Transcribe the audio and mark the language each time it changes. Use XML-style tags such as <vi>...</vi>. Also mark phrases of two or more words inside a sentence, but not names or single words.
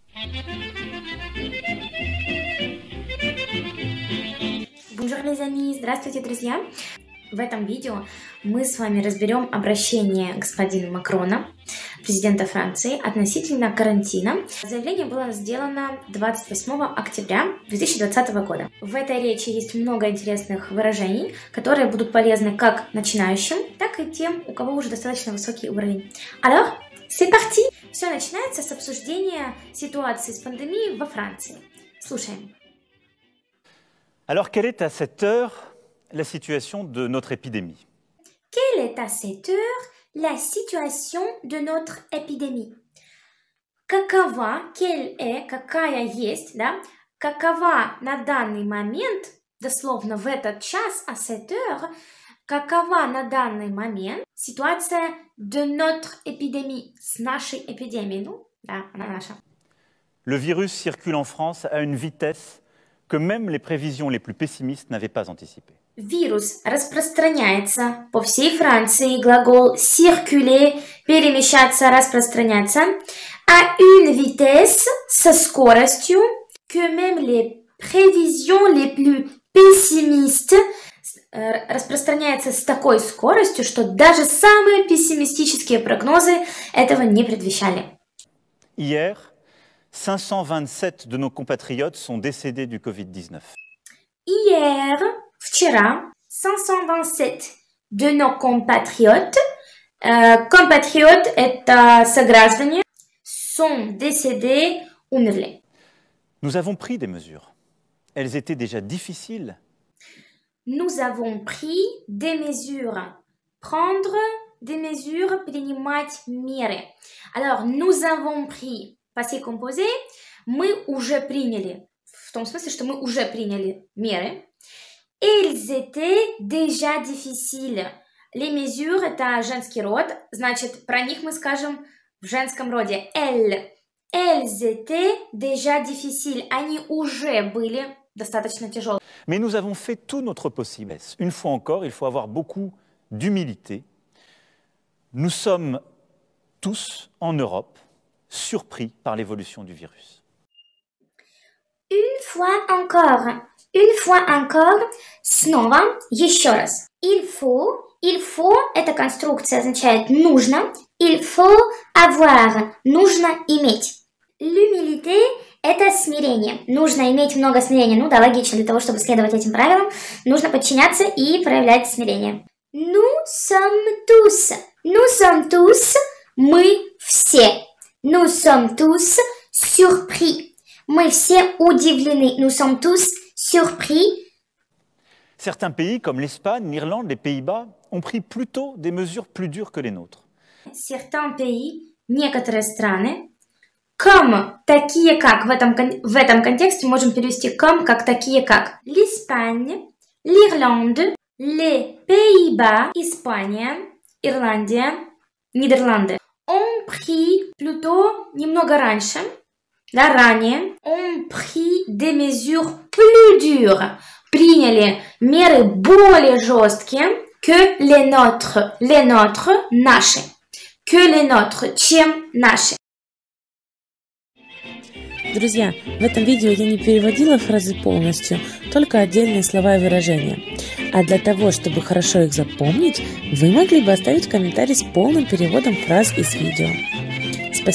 <fr>Bonjour les amis,</fr> <ru>здравствуйте, друзья! В этом видео мы с вами разберем обращение господина Макрона, президента Франции, относительно карантина. Заявление было сделано 28 октября 2020 года. В этой речи есть много интересных выражений, которые будут полезны как начинающим, так и тем, у кого уже достаточно высокий уровень.</ru> <fr>Alors, c'est parti!</fr> <ru>Все начинается с обсуждения ситуации с пандемией во Франции. Слушаем.</ru> <fr>Alors, quelle est à cette heure la situation de notre épidémie? Quelle est à cette heure la situation de notre épidémie?</fr> <ru>Какова, какая есть, да? Какова на данный момент, дословно в этот час,</ru> <fr>à cette heure,</fr> <ru>какова на данный момент ситуация</ru> <fr>de notre épidémie,</fr> <ru>с нашей эпидемией, ну, да, она наша.</ru> <fr>Le virus circule en France à une vitesse que même les prévisions les plus pessimistes n'avaient pas anticipées.</fr> <ru>Вирус распространяется по всей Франции, глагол circuler, перемещаться, распространяться,</ru> <fr>à une vitesse,</fr> <ru>со скоростью,</ru> <fr>que même les prévisions les plus pessimistes,</fr> <ru>распространяется с такой скоростью, что даже самые пессимистические прогнозы этого не предвещали.</ru> <fr>Hier, 527 de nos compatriotes sont décédés du Covid-19. Hier, вчера, 527 de nos compatriotes, compatriotes</fr> <ru>это сограждане,</ru> <fr>sont décédés, умерли. Nous avons pris des mesures. Elles étaient déjà difficiles. Nous avons pris des mesures. Prendre des mesures,</fr> <ru>принимать меры.</ru> <fr>Alors, nous avons pris, passé composé,</fr> <ru>мы уже приняли. В том смысле, что мы уже приняли меры.</ru> <fr>Ils étaient déjà difficiles. Les mesures –</fr> <ru>это женский род, значит, про них мы скажем в женском роде.</ru> <fr>Elles étaient déjà difficiles.</fr> <ru>Они уже были достаточно тяжелые.</ru> <fr>Mais nous avons fait tout notre possible. Une fois encore, il faut avoir beaucoup d'humilité. Nous sommes tous, en Europe, surpris par l'évolution du virus. Une fois encore,</fr> <ru>снова, еще раз.</ru> <fr>Il faut,</fr> <ru>эта конструкция означает нужно,</ru> <fr>il faut avoir,</fr> <ru>нужно иметь. L'humilité – это смирение. Нужно иметь много смирения. Ну да, логично, для того, чтобы следовать этим правилам, нужно подчиняться и проявлять смирение.</ru> <fr>Nous sommes tous,</fr> <ru>мы все.</ru> <fr>Nous sommes tous surpris.</fr> <ru>Мы все удивлены.</ru> <fr>Nous sommes tous surpris. Certains pays, comme l'Espagne, l'Irlande, les Pays-Bas, ont pris plutôt des mesures plus dures que les nôtres. Certains pays,</fr> <ru>некоторые страны, comme, такие как, в этом контексте можем перевести comme, как такие как.</ru> <fr>L'Espagne, l'Irlande, les Pays-Bas,</fr> <ru>Испания, Ирландия, Нидерланды.</ru> <fr>On pris, plutôt,</fr> <ru>немного раньше, да, ранее,</ru> <fr>on pris des mesures plus dures,</fr> <ru>приняли меры более жесткие,</ru> <fr>que les nôtres, наши, que les nôtres,</fr> <ru>чем наши. Друзья, в этом видео я не переводила фразы полностью, только отдельные слова и выражения. А для того, чтобы хорошо их запомнить, вы могли бы оставить комментарий с полным переводом фраз из видео.</ru>